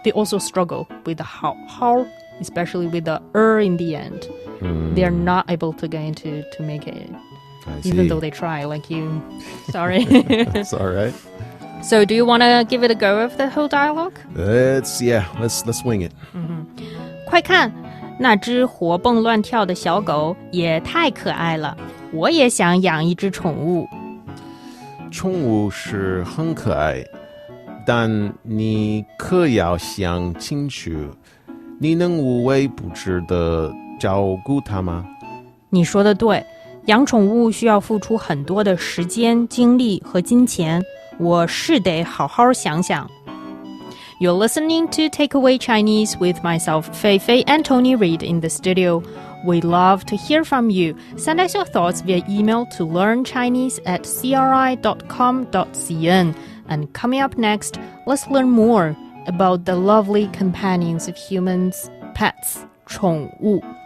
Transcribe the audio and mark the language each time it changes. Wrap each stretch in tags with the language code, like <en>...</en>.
<en>They also struggle with the hao, especially with the in the end. They're not able to get into to make it, even though they try, like you. Sorry. It's all right. So, do you want to give it a go of the whole dialogue? Let's wing it.</en> <zh>快看，那只活蹦乱跳的小狗也太可爱了，我也想养一只宠物。宠物是很可爱，但你可要想清楚，你能无微不至的照顾它吗？你说的对，养宠物需要付出很多的时间、精力和金钱，我是得好好想想。</zh> <en>You're listening to Takeaway Chinese with myself, Fei Fei and Tony Reid in the studio. We'd love to hear from you. Send us your thoughts via email to learnchinese@cri.com.cn. And coming up next, let's learn more about the lovely companions of humans, pets, 宠物.</en>